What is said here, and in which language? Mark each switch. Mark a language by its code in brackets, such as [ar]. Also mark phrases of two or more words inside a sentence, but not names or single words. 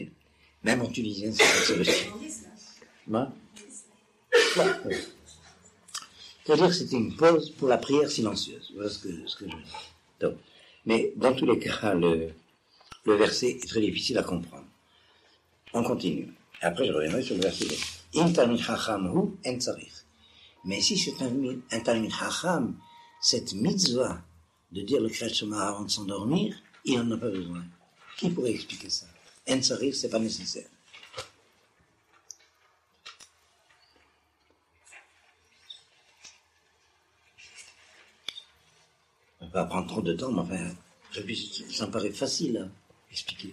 [fr] Même en tunisien, c'est pas tselotin. C'est-à-dire que c'était une pause pour la prière silencieuse. Voilà ce que je veux dire. Donc, mais dans tous les cas, le verset est très difficile à comprendre. On continue. Après, je reviendrai sur le verset 2. [he] אם תלמיד חכם הוא אין צריך. [fr] Mais si c'est un [he] תלמיד חכם, [fr] cette mitzvah de dire le [he] קריאת שמע [fr] avant de s'endormir, il n'en a pas besoin. Qui pourrait expliquer ça? [he] אין צריך, [fr] c'est pas nécessaire. On va pas prendre trop de temps, mais enfin, ça me paraît facile à expliquer.